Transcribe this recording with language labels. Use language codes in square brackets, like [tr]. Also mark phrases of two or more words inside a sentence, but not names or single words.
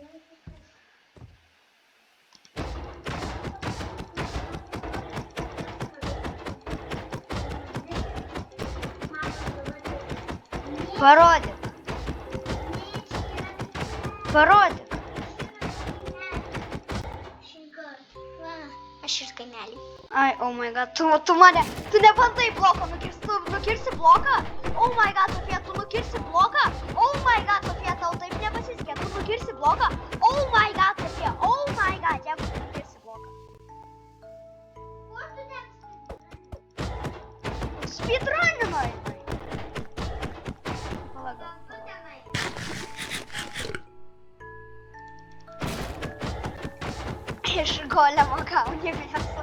[lt] Parodyk. Parodyk. Aš ir kaimelį. Ai, [en] oh my god, [lt] tu mane, tu nebandai bloką nukirsti, tu nukirsi bloką? [en] Oh my god, [lt] Sofija, tu nukirsi bloką? [en] Oh my god, [lt] Sofija, tau taip nepasisekė, tu nukirsi bloką? [en] Oh my god, Sofija, oh my god, [lt] jeigu tu nukirsi bloką. Kuo tu ten Speedrunino, žinai. Palauk. tu tenai? Iš golemo gauni mėsą.